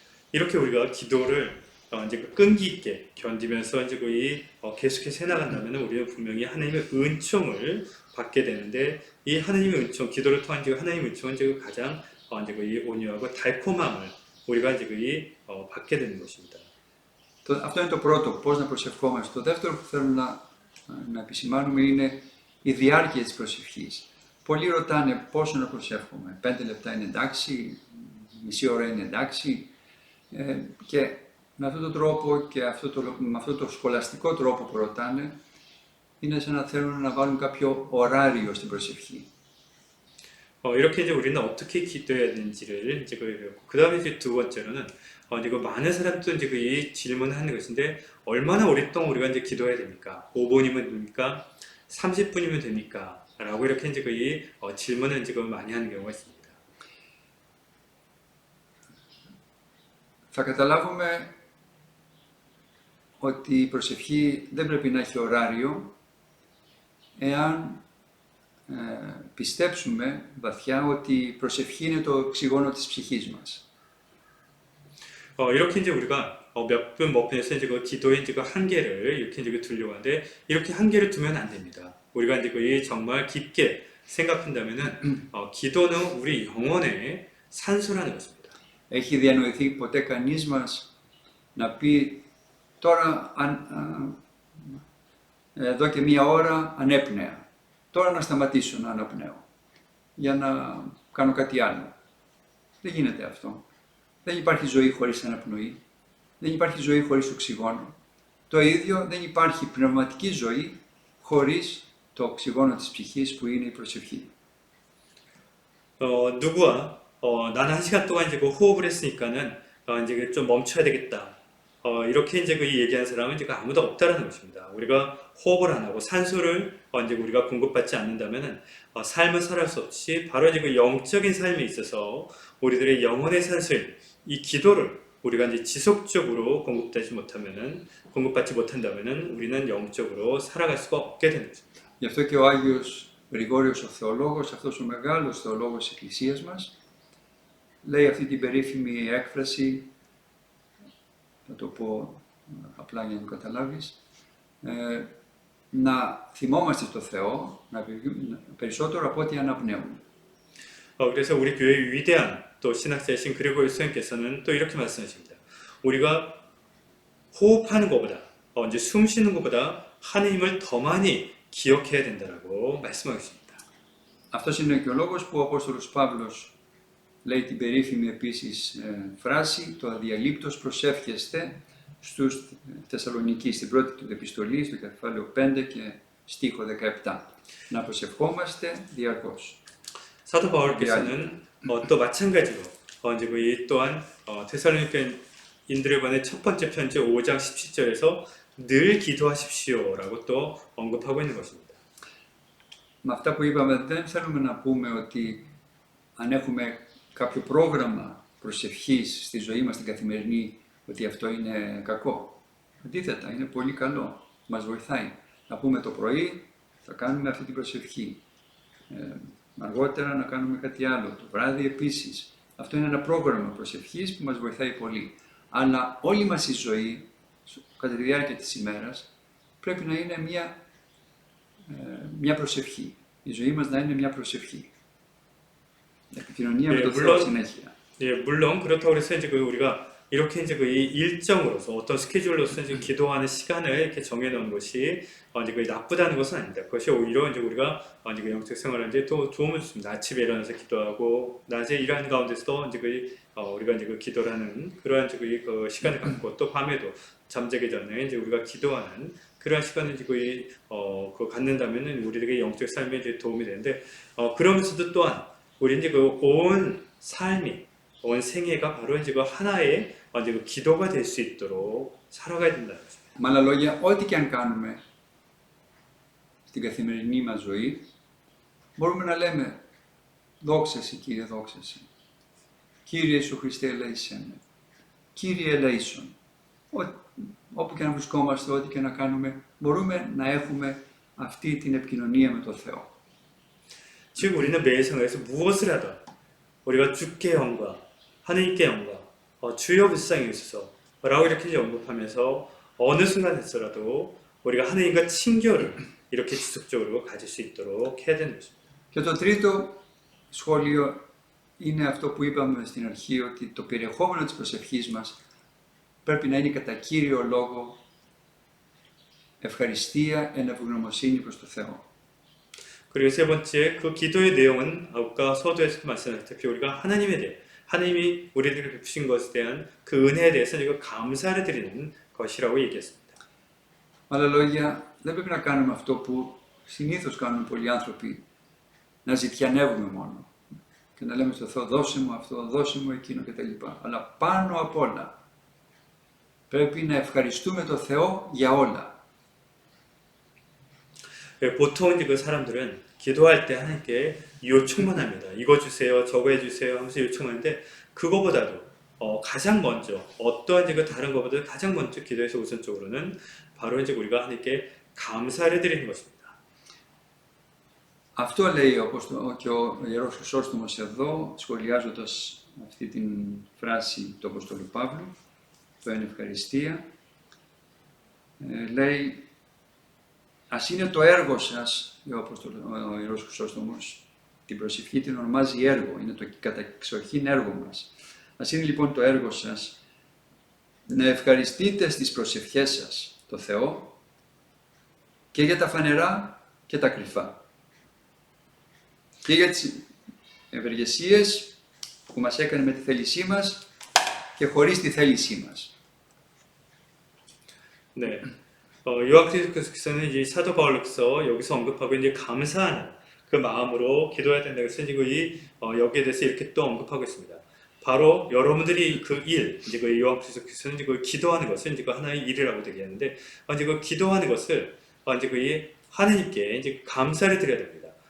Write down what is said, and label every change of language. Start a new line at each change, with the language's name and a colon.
Korean: 이렇게 우리가 기도를 이제 끈기 있게 견디면서 이제 계속해서 해나간다면 우리는 분명히 하나님의 은총을 받게 되는데 이 하나님의 은총, 기도를 통한 하나님의 은총은 이제 가장 이제 온유하고 달콤함을 우리가 이제 받게 되는 것입니다.
Greek: Αυτό είναι το πρώτο, πώς να προσευχόμαστε. Το δεύτερο που θέλω να επισημάνουμε είναι η διάρκεια της προσευχής. Πολλοί ρωτάνε πόσο να προσεύχομαι, 5 λεπτά είναι εντάξει, μισή ώρα είναι εντάξει, και με αυτόν τον τρόπο και με αυτόν τον σχολαστικό τρόπο που ρωτάνε, είναι σαν να θέλουν να βάλουν κάποιο ωράριο στην προσευχή.
Korean: 이렇게 이제 우리는 어떻게 기도해야 되는지를 이제 배웠고, 그 다음에 이제 두 번째로는 이제 그 많은 사람도 이제 이 질문을 하는 것인데, 얼마나 오랫동안 우리가 이제 기도해야 됩니까? 5분이면 됩니까? 30분이면 됩니까? 라고 이렇게 이제 이 질문을 이제 많이 하는 경우가 있습니다.
Greek: Θα καταλάβουμε ότι η προσευχή δεν πρέπει να έχει ωράριο εάν πιστέψουμε βαθιά ότι η προσευχή είναι το οξυγόνο της ψυχής μας.
Korean: 이렇게 이제 우리가 몇 분에서 이제 그 기도의 이제 그 한계를 이렇게 이제 두려고 하는데, 이렇게 한계를 두면 안 됩니다. 우리가 이제 그 정말 깊게 생각한다면은 기도는 우리 영혼의 산소라는 것입니다.
Greek: Έχει διανοηθεί ποτέ κανείς μας να πει τώρα εδώ και μία ώρα ανέπνεα, τώρα να σταματήσω να αναπνέω για να κάνω κάτι άλλο? Δεν γίνεται αυτό. Δεν υπάρχει ζωή χωρίς αναπνοή, δεν υπάρχει ζωή χωρίς οξυγόνο. Το ίδιο δεν υπάρχει πνευματική ζωή χωρίς το οξυγόνο της ψυχής που είναι η προσευχή.
Korean: 누구와 나는 1시간 동안 이제 그 호흡을 했으니까는 이제 좀 멈춰야 되겠다. 이렇게 이제 그 얘기하는 사람은 이제 아무도 없다라는 것입니다. 우리가 호흡을 안 하고 산소를 이제 우리가 공급받지 않는다면은 삶을 살아갈 수 없이, 바로 이제 그 영적인 삶에 있어서 우리들의 영혼의 산소인 이 기도를 우리가 이제 지속적으로 공급받지 못한다면은 우리는 영적으로 살아갈 수가 없게 되는 것입니다.
Greek: Γι' αυτό και ο Άγιος Γρηγόριος ο Θεολόγος, αυτός ο μεγάλος θεολόγος της Εκκλησίας μας, λέει αυτή την περίφημη έκφραση, θα το πω απλά για να το καταλάβεις, να θυμόμαστε στο Θεό περισσότερο από ό,τι αναπνέουμε.
Korean: 그래서 우리 교회의 위대한 또 신학자이신 그리고의 선생님께서는 또 이렇게 말씀하십니다. 우리가 호흡하는 것보다, 이제 숨 쉬는 것보다 하나님을 더 많이 기억해야 된다라고 말씀하고 있습니다.
Greek: Αυτός είναι και ο λόγος που ο Απόστολος Παύλος λέει την περίφημη επίσης φράση, το αδιαλείπτως προσεύχεστε στους Θεσσαλονικείς, στην πρώτη του επιστολή, στο κεφάλαιο 5 και στίχο 17. Να προσευχόμαστε διαρκώς.
Korean: 사도 바울께서는 또 마찬가지로 이제 이 또한 데살로니가인들에 관한 첫 번째 편지 5장 17절에서 늘 기도하십시오라고 또 언급하고 있는 것입니다.
Greek: Με αυτά που είπαμε δεν θέλουμε να πούμε ότι αν έχουμε κάποιο πρόγραμμα προσευχής στη ζωή μας την καθημερινή, ότι αυτό είναι κακό. Αντίθετα, είναι πολύ καλό. Μας βοηθάει. Να πούμε το πρωί θα κάνουμε αυτή την προσευχή. Αργότερα να κάνουμε κάτι άλλο. Το βράδυ επίσης. Αυτό είναι ένα πρόγραμμα προσευχής που μας βοηθάει πολύ. Αλλά όλη μας η ζωή, κατά τη διάρκεια της ημέρας, πρέπει να είναι μια προσευχή. Η ζωή μας να είναι μια προσευχή. επικοινωνία με τον Θεό συνέχεια.
Korean: 예, 물론 그렇다고 해서 이제 우리가 이렇게 이제 이 일정으로서 어떤 스케줄로서 이제 기도하는 시간을 이렇게 정해놓은 것이 이제 나쁘다는 것은 아닙니다. 그것이 오히려 이제 우리가 이제 영적 생활하는데 또 도움을 줍니다. 아침에 일어나서 기도하고 낮에 일하는 가운데서도 이제 우리가 이제 기도를 하는 그러한 이제 그 시간을 갖고 또 밤에도 잠자기 전에 이제 우리가 기도하는 그러한 시간을 이제 그 갖는다면은 우리에게 영적 삶에 이제 도움이 되는데 그러면서도 또한 우리 이제 온 삶이 온 생애가 바로 이제 하나의 이제 기도가 될 수 있도록 살아가야 된다는 것입니다.
Greek: Με άλλα λόγια, ό,τι και αν κάνουμε στην καθημερινή μας ζωή, μπορούμε να λέμε «Δόξα Συ, Κύριε, δόξα Συ». «Κύριε Ιησού Χριστέ, ελέησέ με». «Κύριε, ελέησον». Όπου και να βρισκόμαστε, ό,τι και να κάνουμε, μπορούμε να έχουμε αυτή την επικοινωνία με τον Θεό.
Korean: 즉 우리는 매 생활에서 무엇을 하든 우리가 주께 영광, 하느님께 영광, 주여 불쌍히 여기소서 라고 이렇게 언급하면서 어느 순간에서라도 우리가 하느님과 친교를 이렇게 지속적으로 가질 수 있도록 해야 되는 것입니다.
Greek: Και το τρίτο σχόλιο είναι αυτό που είπαμε στην αρχή, ότι το περιεχόμενο της προσευχής μας πρέπει να είναι κατά κύριο λόγο ευχαριστία εν ευγνωμοσύνη προς το Θεό.
Korean: 그리고 세 번째, 그 기도의 내용은 아까 서두에서도 말씀하셨다시피 우리가 하나님에 대해, 하나님이 우리들에게 베푸신 것에 대한 그 은혜에 대해서 우리가 감사를 드리는 것이라고 얘기했습니다.
Greek: Με άλλα λόγια, δεν πρέπει να κάνουμε αυτό που συνήθως κάνουν πολλοί άνθρωποι, να ζητιανεύουμε μόνο και να λέμε στο Θεό δώσε μου αυτό, δώσε μου εκείνο κτλ. Αλλά πάνω απ' όλα πρέπει να ευχαριστούμε το Θεό για όλα.
Korean: 보통 이제 그 사람들은 기도할 때 하나님께 요청만 합니다. 이거 주세요, 저거 해주세요 하면서 요청하는데 그거보다도 가장 먼저 어떠한 이제 그 다른 것보다 가장 먼저 기도에서 우선적으로는 바로 이제 우리가 하나님께 감사를 드리는 것입니다.
Greek: Αυτό λέει και ο Ιερός Χρυσόστομος εδώ, σχολιάζοντας αυτή την φράση του Αποστόλου Παύλου, το εν ευχαριστία, λέει ας είναι το έργο σας, ο Ιερός Χρυσόστομος, την προσευχή την ονομάζει έργο, είναι το καταξοχήν έργο μας. Ας είναι λοιπόν το έργο σας να ευχαριστείτε στις προσευχές σας το Θεό και για τα φανερά και τα κρυφά. Και για τις ευεργεσίες που μας έκανε με τη θέλησή μας και χωρίς τη θέλησή μας.
Korean: 네. 요한계시록에서는 이제 사도 바울로서 여기서 언급하고 이제 감사하는 그 마음으로 기도해야 된다고 해서 이제 여기에 대해서 이렇게 또 언급하고 있습니다. 바로 여러분들이 그 일, 이제 그 요한계시록에서는 이제 그 기도하는 것을 이제 그 하나의 일이라고 얘기하는데 이제 그 기도하는 것을 이제 그 하나님께 이제 감사를 드려야 됩니다.